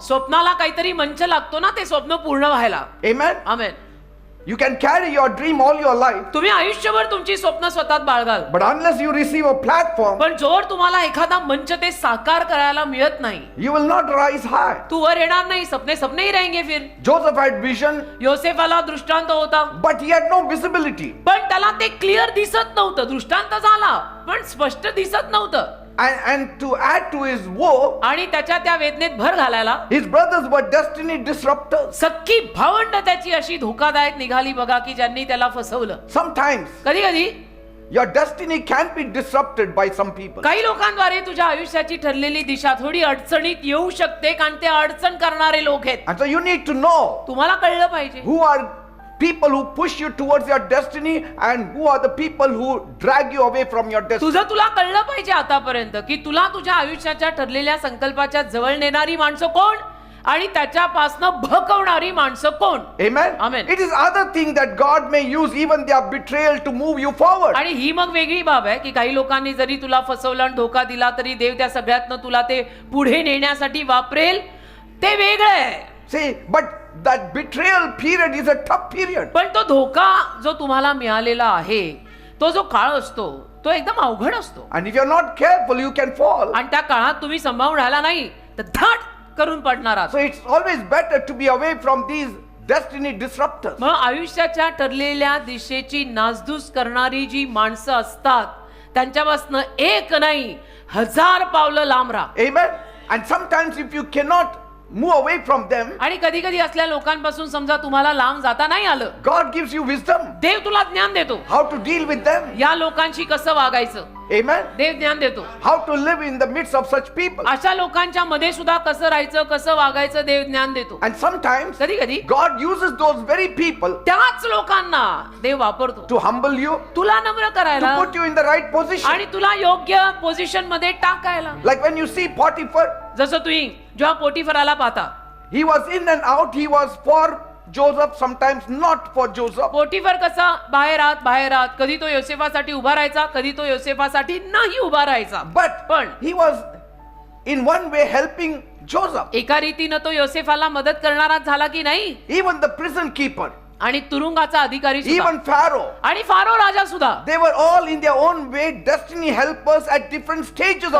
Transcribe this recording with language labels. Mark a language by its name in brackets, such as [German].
[Marathi] स्वप्नाला काहीतरी मंच लागतो ना, ते स्वप्न पूर्ण व्हायला. [English] Amen. [Marathi] Amen. [English] You can carry your dream all your life, [Marathi] तुम्ही आयुष्यभर तुमची स्वप्न स्वतःत बाळगाल, [English] but unless you receive a platform, [Marathi] पण जोवर तुम्हाला एखादा मंच ते साकार करायला मिळत नाही, [English] you will not rise high. [Marathi] तू वर येणार नाही. [Hindi] सपने सपने ही रहेंगे फिर. [English] Joseph had vision, [Marathi] योसेफाला दृष्टांत होता, [English] but he had no visibility. [Marathi] पण त्याला ते क्लिअर दिसत नव्हतं. दृष्टांत झाला पण स्पष्ट दिसत नव्हतं. [English] And to add to his woe, [Marathi] आणि त्याच्या त्या वेदनेत भर घालायला [English] his brothers were destiny disruptors. [Marathi] सख्खी भावंड त्याची अशी धोकादायक निघाली बघा, की ज्यांनी त्याला फसवलं. [English] Sometimes [Marathi] कधी कधी [English] your destiny can be disrupted by some people. [Marathi] काही लोकांद्वारे तुझ्या आयुष्याची ठरलेली दिशा थोडी अडचणीत येऊ शकते, कारण ते अडचण करणारे लोक आहेत. [English] And so you need to know [Marathi] तुम्हाला कळलं पाहिजे [English] who are people who push you towards your destiny and who are the people who drag you away from your destiny. [Marathi] तुझं तुला कळलं पाहिजे आतापर्यंत, की तुला तुझ्या आयुष्याच्या ठरलेल्या संकल्पाच्या जवळ नेणारी माणसं कोण आणि त्याच्यापासनं भकवणारी माणसं कोण. [English] Amen. Amen. It is other thing that God may use even their betrayal to move you forward. [Marathi] आणि ही मग वेगळी बाब आहे, की काही लोकांनी जरी तुला फसवलं आणि धोका दिला तरी देव त्या सगळ्यातनं तुला ते पुढे नेण्यासाठी वापरेल, ते वेगळं आहे. [English] See, but that betrayal period is a tough period. [Marathi] पण तो धोका जो तुम्हाला मिळालेला आहे, तो जो काळ असतो तो एकदम अवघड असतो. [English] And if you're not careful, you can fall. [Marathi] आणि त्या काळात तुम्ही सांभाळून राहिला नाही तर धाट करून पडणार आहात. [English] So it's always better to be away from these destiny disruptors. [Marathi] मग आयुष्याच्या ठरलेल्या दिशेची नासधूस करणारी जी माणसं असतात त्यांच्यापासून एक नाही 1000 पावलं लांब राहा. [English] Amen. And sometimes if you cannot move away from them, [Marathi] आणि कधी कधी असल्या लोकांपासून समजा तुम्हाला लांब जाता नाही आलं, [English] God gives you wisdom [Marathi] देव तुला ज्ञान देतो [English] how to deal with them. [Marathi] या लोकांशी कसं वागायचं. [English] Amen. [Marathi] देव ज्ञान देतो [English] How to live in the midst of such people. [Marathi] अशा लोकांच्या मध्ये सुद्धा कसं राहायचं, कसं वागायचं, देव ज्ञान देतो. [English] And sometimes [Marathi] कधी कधी [English] God uses those very people [Marathi] त्याच लोकांना देव वापरतो [English] to humble you, [Marathi] तुला नम्र [English] to [Marathi] करायला [English] put you in the right position. [Marathi] आणि तुला योग्य पोझिशन मध्ये टाकायला. [English] Like when you see Potiphar, [Marathi] जसं तुम्ही जेव्हा पोटिफराला पाहता, [English] he was in and out. He was for Joseph, sometimes not for Joseph. [Marathi] पोटिफर कसा बाहेर आत कधी तो योसेफासाठी उभा राहायचा, कधी तो योसेफासाठी नाही उभा राहायचा. [English] But he was in one way helping Joseph. [Marathi] एका रीतीनं तो योसेफाला मदत करणारा झाला की नाही. [English] Even the prison keeper, [Marathi] आणि तुरुंगाचा अधिकारी सुद्धा, [English] even Pharaoh, [Marathi] आणि फारो राजा सुद्धा, [English] they were all in their own way destiny helpers at different stages of